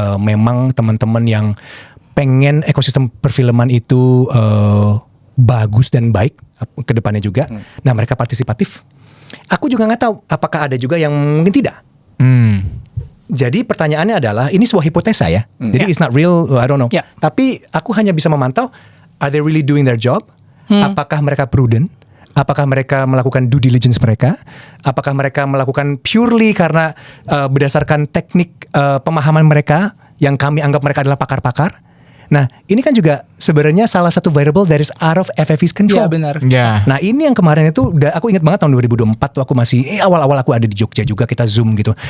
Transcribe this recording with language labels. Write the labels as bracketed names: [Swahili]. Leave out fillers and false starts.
[Indonesian] Memang teman-teman yang pengen ekosistem perfilman itu bagus dan baik ke depannya juga. Nah mereka partisipatif. Aku juga nggak tahu apakah ada juga yang mungkin tidak. Jadi pertanyaannya adalah, ini sebuah hipotesa ya. Jadi [English] it's not real, I don't know. Yeah. [Indonesian] Tapi aku hanya bisa memantau, [English] are they really doing their job? [Indonesian] Apakah mereka prudent? Apakah mereka melakukan due diligence mereka? Apakah mereka melakukan purely karena berdasarkan teknik pemahaman mereka yang kami anggap mereka adalah pakar-pakar? Nah, ini kan juga sebenarnya salah satu variable [English] that is out of FFV's control. [Indonesian] Iya benar. Ya. Nah, ini yang kemarin itu aku ingat banget tahun 2024 tuh aku masih awal-awal aku ada di Jogja juga, kita Zoom gitu.